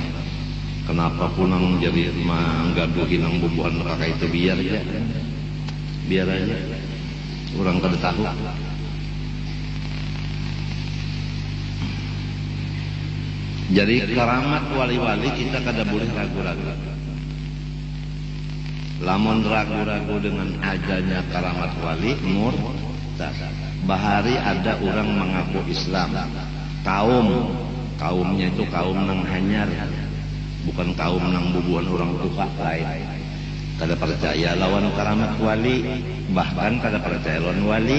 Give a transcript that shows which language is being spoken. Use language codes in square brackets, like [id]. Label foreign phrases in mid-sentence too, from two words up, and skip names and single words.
[bjn] Kenapa punang jadi manggaduhi nang bubuhan neraka itu biar aja. Orang kada tahu. Jadi keramat wali-wali kita kada boleh ragu-ragu. Lamun ragu-ragu dengan adanya keramat wali murtad. Bahari ada orang mengaku Islam, kaumnya itu kaum nang hanyar, bukan kaum nang bubuhan orang tua lain. Kada percaya lawan keramat wali, bahkan kada percaya lawan wali.